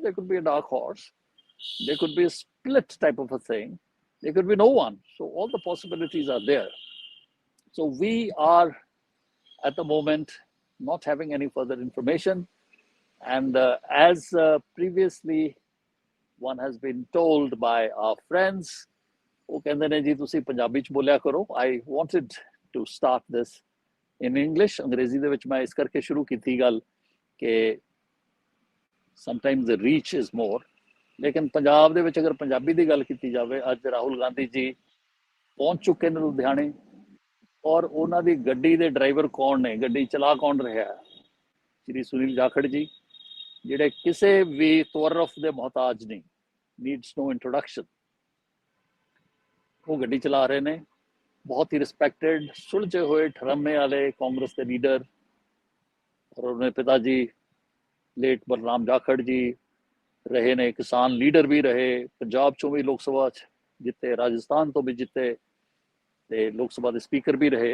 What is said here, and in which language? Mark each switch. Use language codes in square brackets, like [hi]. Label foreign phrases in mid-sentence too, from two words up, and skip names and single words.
[en] There could be a dark horse. There could be a split type of a thing. There could be no one. So all the possibilities are there. So we are, at the moment, not having any further information. And as previously one has been told by our friends, [pa] ਵੋ ਕਹਿੰਦੇ ਨੇ ਜੀ ਤੁਸੀ ਪੰਜਾਬੀ 'ਚ ਬੋਲਿਆ ਕਰੋ. [en] I wanted to start this in English. [pa] ਅੰਗਰੇਜ਼ੀ ਦੇ ਵਿਚ ਮੈਂ ਇਸ ਕਰਕੇ ਸ਼ੁਰੂ ਕੀਤੀ ਗੱਲ ਕਿ [en] sometimes the reach is more. [pa] ਲੇਕਿਨ ਪੰਜਾਬ ਦੇ ਵਿਚ ਅਗਰ ਪੰਜਾਬੀ ਦੀ ਗੱਲ ਕੀਤੀ ਜਾਵੇ, ਅੱਜ ਰਾਹੁਲ ਗਾਂਧੀ ਜੀ ਪਹੁੰਚ ਚੁੱਕੇ ਨੇ ਲੁਧਿਆਣੇ, ਔਰ ਉਨ੍ਹਾਂ ਦੀ ਗੱਡੀ ਦੇ ਡਰਾਈਵਰ ਕੌਣ ਨੇ, ਗੱਡੀ ਚਲਾ ਕੌਣ ਰਿਹਾ ਹੈ, ਸ੍ਰੀ ਸੁਨੀਲ ਜਾਖੜ ਜੀ, ਜਿਹੜੇ ਕਿਸੇ ਭੀ ਤਵਰਫ ਦੇ ਮੋਹਤਾਜ ਨਹੀਂ, [en] needs no introduction. [pa] ਵੋ ਗੱਡੀ ਚਲਾ ਰਹੇ ਨੇ. ਬਹੁਤ ਹੀ ਰਿਸਪੈਕਟਿਡ, ਸੁਲਝੇ ਹੁਏ ਠਰ੍ਹੰਮੇ ਵਾਲੇ ਕਾਂਗਰਸ ਕੇ ਲੀਡਰ, ਔਰ ਉਨ੍ਹੇਂ ਪਿਤਾਜੀ ਲੇਟ ਬਲਰਾਮ ਜਾਖੜ ਜੀ ਰਹੇ ਨੇ, ਕਿਸਾਨ ਲੀਡਰ ਭੀ ਰਹੇ, ਪੰਜਾਬ 'ਚੋਂ ਭੀ ਲੋਕ ਸਭਾ ਜਿੱਤੇ, ਰਾਜਸਥਾਨ ਤੋਂ ਭੀ ਜਿੱਤੇ, ਤੇ ਲੋਕ ਸਭਾ ਕੇ ਸਪੀਕਰ ਭੀ ਰਹੇ.